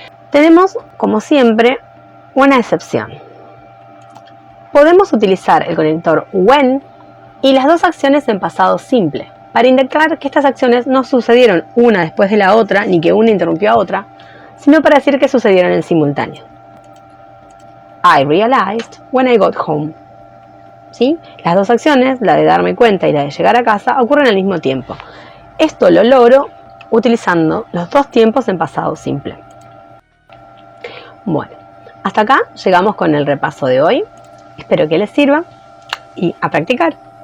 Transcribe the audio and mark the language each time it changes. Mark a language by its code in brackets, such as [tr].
[es] Tenemos, como siempre, una excepción. Podemos utilizar el conector when y las dos acciones en pasado simple, para indicar que estas acciones no sucedieron una después de la otra, ni que una interrumpió a otra, sino para decir que sucedieron en simultáneo. [en] I realized when I got home. [es] ¿Sí? Las dos acciones, la de darme cuenta y la de llegar a casa, ocurren al mismo tiempo. Esto lo logro utilizando los dos tiempos en pasado simple. Bueno, hasta acá llegamos con el repaso de hoy. Espero que les sirva y a practicar.